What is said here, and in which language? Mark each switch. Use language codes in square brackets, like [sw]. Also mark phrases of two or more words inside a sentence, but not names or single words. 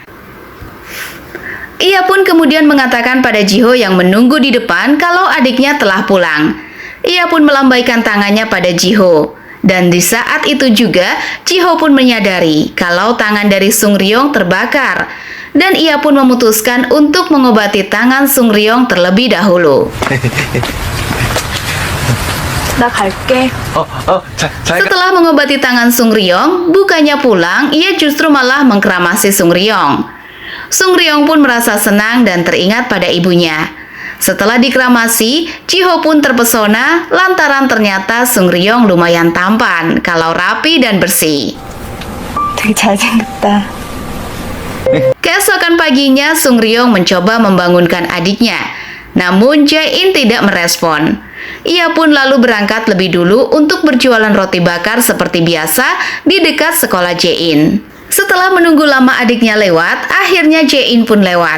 [id] Ia pun kemudian mengatakan pada Jiho yang menunggu di depan kalau adiknya telah pulang. Ia pun melambaikan tangannya pada Jiho. Dan di saat itu juga, Jiho pun menyadari kalau tangan dari Sung Ryong terbakar. Dan ia pun memutuskan untuk mengobati tangan Sung Ryong terlebih dahulu. [ko] 나 갈게. [id] Setelah mengobati tangan Sung Ryong, bukannya pulang, ia justru malah mengkeramasi Sung Ryong. Sung Ryong pun merasa senang dan teringat pada ibunya. Setelah dikeramasi, Jiho pun terpesona lantaran ternyata Sung Ryong lumayan tampan, kalau rapi dan bersih. [ko] 되게 잘생겼다. [id] Keesokan paginya, Sung Ryong mencoba membangunkan adiknya. Namun Jae-in tidak merespon. Ia pun lalu berangkat lebih dulu untuk berjualan roti bakar seperti biasa di dekat sekolah Jae-in. Setelah menunggu lama adiknya lewat, akhirnya Jae-in pun lewat.